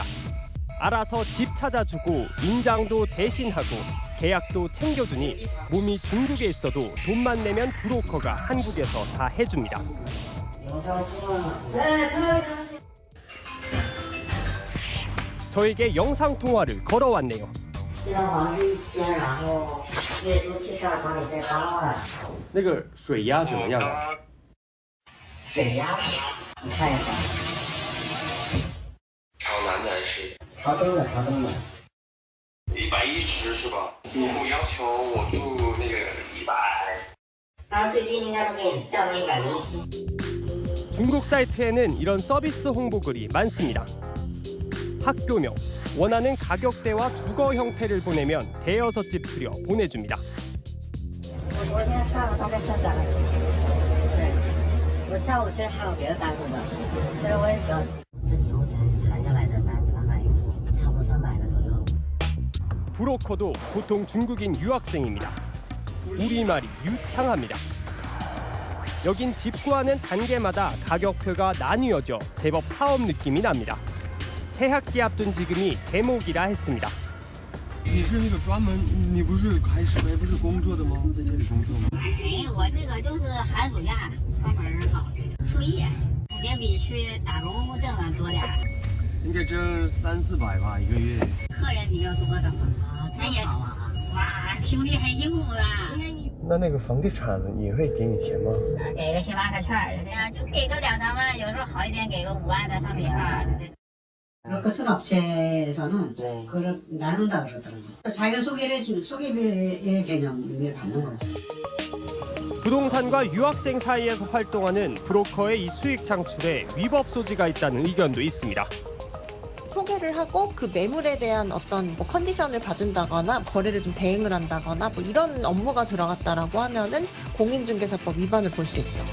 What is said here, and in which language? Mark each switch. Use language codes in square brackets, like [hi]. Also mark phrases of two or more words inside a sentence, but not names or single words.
[ko] 알아서 집 찾아주고 임장도 대신하고 계약도 챙겨주니 몸이 중국에 있어도 돈만 내면 브로커가 한국에서 다 해줍니다. 저에게 영상통화를 걸어왔네요. [zh] 水压怎么样？水压，你看一下。朝南的还是？朝东的，朝东的。 110是吧？父母要求我住那个100。然后最低应该都给你降到107。 [ko] 중국 사이트에는 이런 서비스 홍보글이 많습니다. 학교명, 원하는 가격대와 주거 형태를 보내면 대여섯 집 들여 보내줍니다. [zh] 我昨天上了大概300个。对，我下午其实还有别的单子的，所以我也比较自己目前谈下来的单子大概有差不多300个左右。 [ko] 브로커도 보통 중국인 유학생입니다. 우리말이 유창합니다. 여긴 집 구하는 단계마다 가격표가 나뉘어져 제법 사업 느낌이 납니다. 새 학기 앞둔 지금이 대목이라 했습니다. [zh] 你是那个专门，你不是还是不是工作的吗？在这里工作吗？我这个就是寒暑假专门搞这个副业，肯定比去打工挣的多点。应该挣300-400吧一个月。客人比较多的嘛，那也好啊。哇，兄弟很辛苦啊。那个房地产也会给你钱吗？给个7、8个券儿，这样就给个2、3万，有时候好一点给个5万的商品券。 [ko] 브로커 쓴 업체에서는 그걸 나눈다 그러더라고요. 자기가 소개를 해주는 소개비의 개념을 받는 거죠. 부동산과 유학생 사이에서 활동하는 브로커의 이 수익 창출에 위법 소지가 있다는 의견도 있습니다. 소개를 하고 그 매물에 대한 어떤 뭐 컨디션을 봐준다거나 거래를 좀 대행을 한다거나 뭐 이런 업무가 들어갔다라고 하면은 공인중개사법 위반을 볼 수 있죠.